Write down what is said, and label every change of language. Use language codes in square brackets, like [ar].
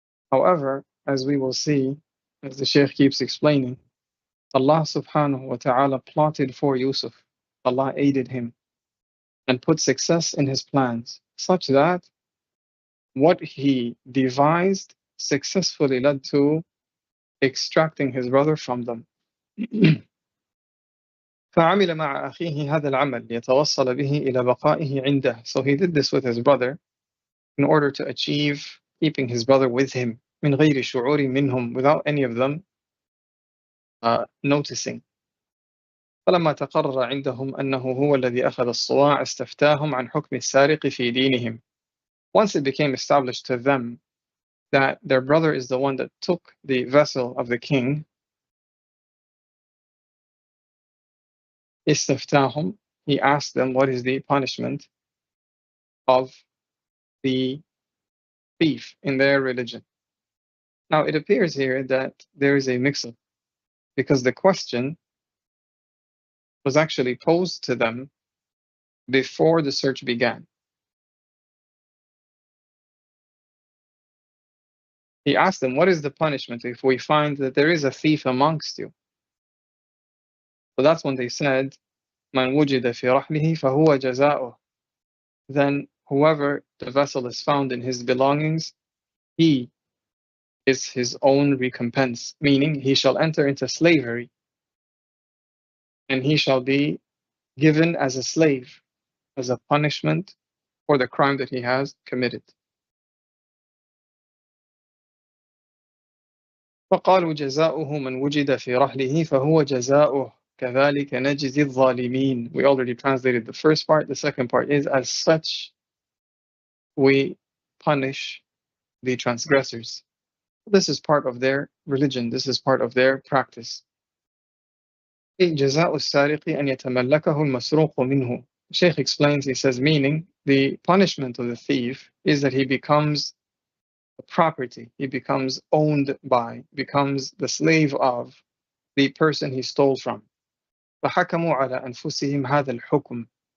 [en] However, as we will see, as the Shaykh keeps explaining, Allah subhanahu wa ta'ala plotted for Yusuf. Allah aided him and put success in his plans, such that what he devised successfully led to extracting his brother from them. [ar] فعمل مع أخيه هذا العمل ليتوصل به إلى بقائه عنده. [en] So he did this with his brother in order to achieve keeping his brother with him, [ar] من غير شعور منهم, [en] without any of them noticing. [ar] فلما تقرر عندهم أنه هو الذي أخذ الصواع استفتاهم عن حكم السارق في دينهم. [en] Once it became established to them that their brother is the one that took the vessel of the king, استفتاهم, he asked them what is the punishment of the thief in their religion. Now it appears here that there is a mix-up, because the question was actually posed to them before the search began. He asked them, what is the punishment if we find that there is a thief amongst you? So that's when they said, [ar] من وجد في رحله فهو جزاؤه. [en] Then whoever the vessel is found in his belongings, he is his own recompense, meaning he shall enter into slavery and he shall be given as a slave, as a punishment for the crime that he has committed. [ar] فقالوا جزاؤه من وجد في رحله فهو جزاؤه كذلك نجزي الظالمين. [en] We already translated the first part. The second part is, as such we punish the transgressors. This is part of their religion. This is part of their practice. [ar] جزاء السارق أن يتملكه المسروق منه. [en] Shaykh explains, he says, meaning the punishment of the thief is that he becomes a property, he becomes owned by, becomes the slave of the person he stole from. [ar] فحكموا على أنفسهم هذا الحكم.